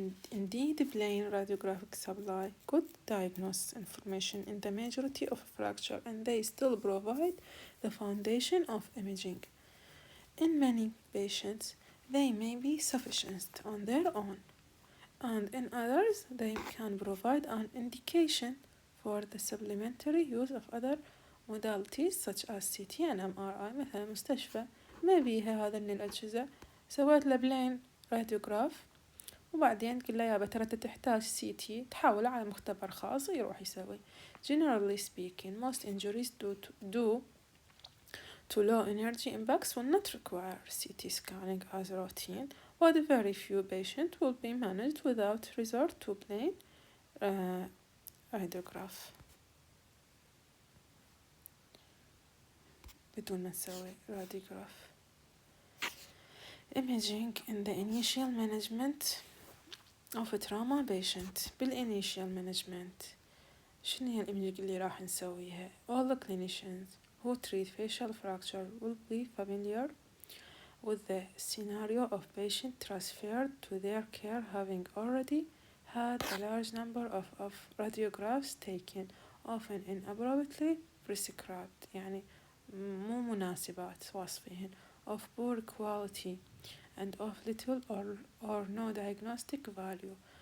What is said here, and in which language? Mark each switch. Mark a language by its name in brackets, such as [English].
[English] Indeed, plain radiographic supply could diagnose information in the majority of fracture, and they still provide the foundation of imaging. In many patients, they may be sufficient on their own, and in others, they can provide an indication for the supplementary use of other modalities such as CT and MRI. [Arabic] مثلا مستشفى ما بيها هذين الأجهزة، سويت له بلين راديوغراف وبعدين تقول له يابا ترى تحتاج CT، تحوله على مختبر خاص يروح يسوي. [English] Generally speaking, most injuries due to low energy impacts will not require CT scanning as routine, but very few patients will be managed without resort to plain radiograph. [Arabic] بدون ما نسوي radiograph. [English] Imaging in the initial management of a trauma patient. بالinitial management [Arabic] شنو هي الإيميجينج اللي راح نسويها؟ [English] All the clinicians who treat facial fracture will be familiar with the scenario of patient transferred to their care having already had a large number of radiographs taken, often inappropriately prescribed، [Arabic] يعني مو مناسبات وصفهن، [English] of poor quality and of little or no diagnostic value.